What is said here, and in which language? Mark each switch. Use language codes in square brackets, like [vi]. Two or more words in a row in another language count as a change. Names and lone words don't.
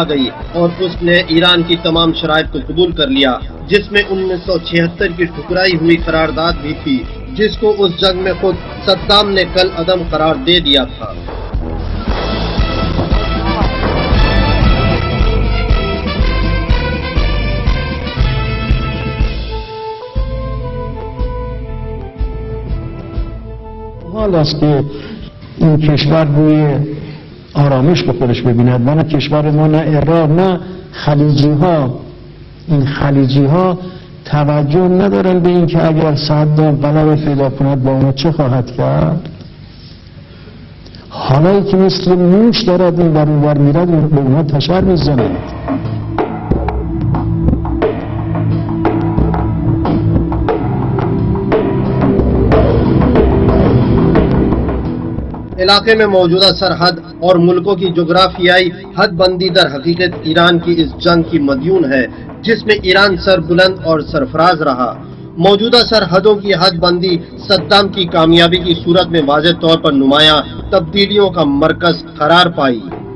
[ur] گئی اور اس نے ایران کی تمام شرائط کو قبول کر لیا، جس میں 1976 کی ٹھکرائی ہوئی قرارداد بھی تھی، جس کو اس جنگ میں خود صدام نے کل عدم قرار دے دیا تھا۔ [fa] این کشور روی آرامش به خودش ببیند، نه کشور ما، نه عراق، نه خلیجی ها این خلیجی ها توجه ندارن به این که اگر صدام غلبه پیدا کند با اونا چه خواهد کرد. حالایی که مثل موش دارد این ور اونور میرد به اونها تشر میزند. [ur] علاقے میں موجودہ سرحد اور ملکوں کی جغرافیائی حد بندی در حقیقت ایران کی اس جنگ کی مدیون ہے جس میں ایران سربلند اور سرفراز رہا۔ موجودہ سرحدوں کی حد بندی صدام کی کامیابی کی صورت میں واضح طور پر نمایاں تبدیلیوں کا مرکز قرار پائی۔